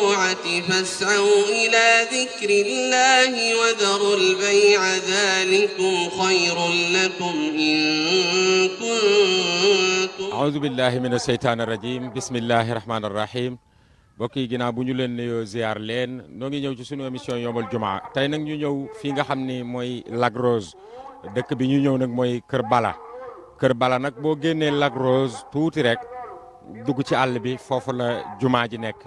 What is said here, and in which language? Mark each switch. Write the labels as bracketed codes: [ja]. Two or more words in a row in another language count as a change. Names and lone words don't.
[ar] الصلاة فاسعوا إلى ذكر الله وذروا البيع ذلكم خير لكم إن كنتم أعوذ بالله من الشيطان الرجيم بسم الله الرحمن الرحيم [wo] mbokk yi ginnaaw bu ñu leen nuyoo ziar leen noo ngi ñëw ci sunu émission yombal jumaa tey nag ñu ñëw fii nga xam ni mooy Lac Rose dëkk bi ñu ñëw nag mooy Kër Bala nag boo génnee Lac Rose tuuti rek dugg ci àll bi foofu la jumaa ji nekk.